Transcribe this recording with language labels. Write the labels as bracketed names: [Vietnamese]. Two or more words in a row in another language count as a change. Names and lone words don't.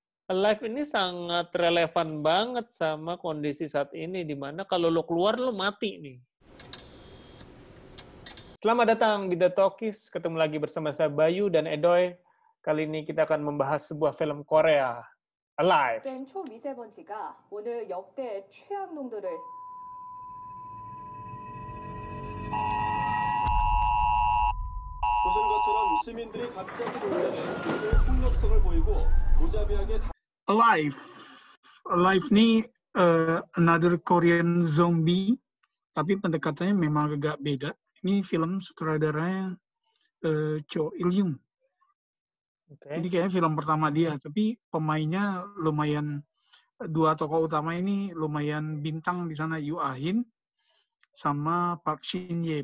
[Indonesian] Alive ini sangat relevan banget sama kondisi saat ini, di mana kalau lo keluar, lo mati nih. Selamat datang di The Talkies, ketemu lagi bersama saya Bayu dan Edoy. Kali ini kita akan membahas sebuah film Korea, Alive. [Korean] 된 초미세먼지가 오늘 역대 최악 농도를 보신 것처럼 시민들이 갑자기 돌려낸 굉장히 폭력성을 보이고 무자비하게 [English] Alive. Alive ini another Korean zombie, [Indonesian] tapi pendekatannya memang agak beda. Ini film sutradaranya Cho Il-young. Ini kayaknya film pertama dia, tapi pemainnya lumayan, dua tokoh utama ini lumayan bintang di sana, Yoo Ah-in sama Park Shin-ye.